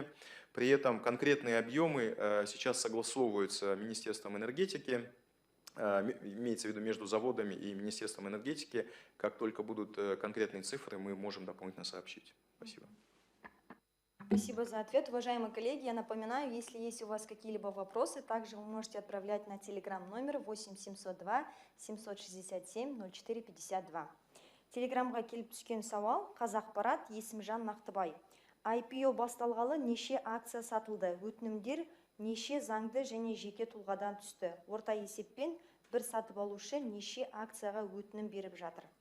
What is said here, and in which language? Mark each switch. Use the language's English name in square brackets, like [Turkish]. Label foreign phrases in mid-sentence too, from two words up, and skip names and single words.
[Russian] При этом конкретные объемы сейчас согласовываются Министерством энергетики, имеется в виду между заводами и Министерством энергетики. Как только будут конкретные цифры, мы можем дополнительно сообщить. Спасибо. Спасибо за ответ. Уважаемые коллеги, я напоминаю, если есть у вас какие-либо вопросы, также вы можете отправлять на телеграм-номер 8702 767 0452. [Kazakh] Телеграмға келіп түскен сауал Қазақпарат Есімжан Нақтыбай. IPO басталғалы неше акция сатылды? Өтінімдер неше заңды және жеке тұлғадан түсті? Орта есеппен бір сатып алушы неше акцияға өтінім беріп жатыр?